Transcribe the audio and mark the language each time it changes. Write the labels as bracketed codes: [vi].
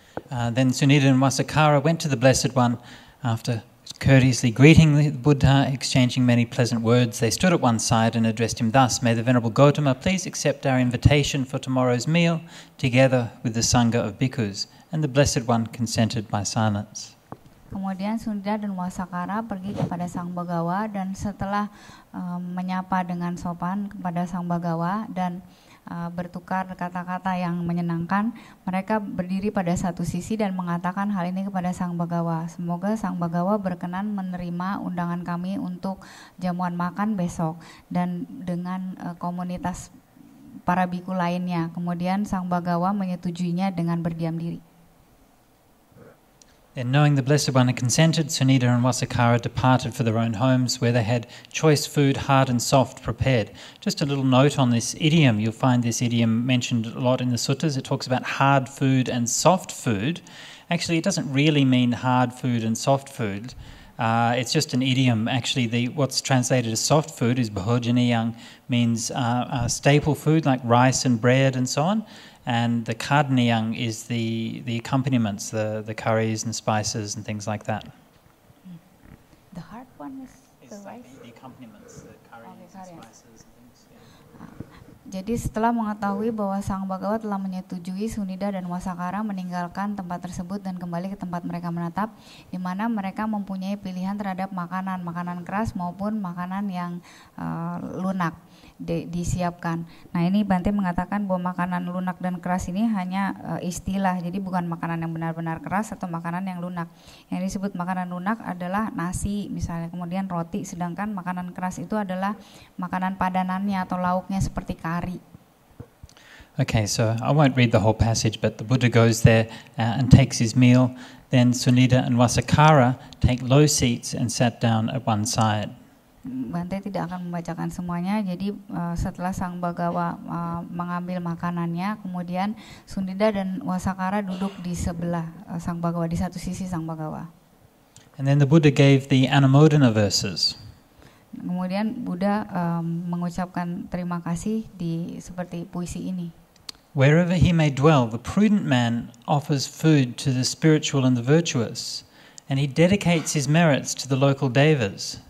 [en] Then Sunita and Wasakara went to the Blessed One after courteously greeting the Buddha, exchanging many pleasant words. They stood at one side and addressed him thus: "May the Venerable Gautama please accept our invitation for tomorrow's meal, together with the Sangha of bhikkhus." And the Blessed One consented by silence. [id] Kemudian Sunita dan Wasakara pergi kepada Sang Bagawa, dan setelah menyapa dengan sopan kepada Sang Bagawa dan bertukar kata-kata yang menyenangkan, mereka berdiri pada satu sisi dan mengatakan hal ini kepada Sang Bagawa. Semoga Sang Bagawa berkenan menerima undangan kami untuk jamuan makan besok dan dengan komunitas para biku lainnya. Kemudian Sang Bagawa menyetujuinya dengan berdiam diri. [en] Then, knowing the Blessed One had consented, Sunita and Wasakara departed for their own homes, where they had choice food, hard and soft, prepared. Just a little note on this idiom. You'll find this idiom mentioned a lot in the suttas. It talks about hard food and soft food. Actually, it doesn't really mean hard food and soft food. It's just an idiom. Actually, what's translated as soft food is bhojaniyang, means staple food like rice and bread and so on. And the kadniyang is the accompaniments, the curries and spices and things like that. The hard one is the rice? The accompaniments, the curries and spices and things. Yeah. [id] Jadi setelah mengetahui bahwa Sang Bagawa telah menyetujui, Sunita dan Wasakara meninggalkan tempat tersebut dan kembali ke tempat mereka menetap, di mana mereka mempunyai pilihan terhadap makanan keras maupun makanan yang lunak disiapkan. Nah, ini Bante mengatakan bahwa makanan lunak dan keras ini hanya istilah, jadi bukan makanan yang benar-benar keras atau makanan yang lunak. Yang disebut makanan lunak adalah nasi misalnya, kemudian roti, sedangkan makanan keras itu adalah makanan padanannya atau lauknya seperti kari. [en] Okay, so I won't read the whole passage, but the Buddha goes there and takes his meal. Then Sunita and Wasakara take low seats and sat down at one side. [id] Bante tidak akan membacakan semuanya. Jadi setelah Sang Bagawa mengambil makanannya, kemudian Sunita dan Wasakara duduk di sebelah Sang Bagawa, di satu sisi Sang Bagawa. [en] And then the Buddha gave the Anumodana verses. [id] Kemudian Buddha mengucapkan terima kasih seperti puisi ini. [en] Wherever he may dwell, the prudent man offers food to the spiritual and the virtuous, and he dedicates his merits to the local devas.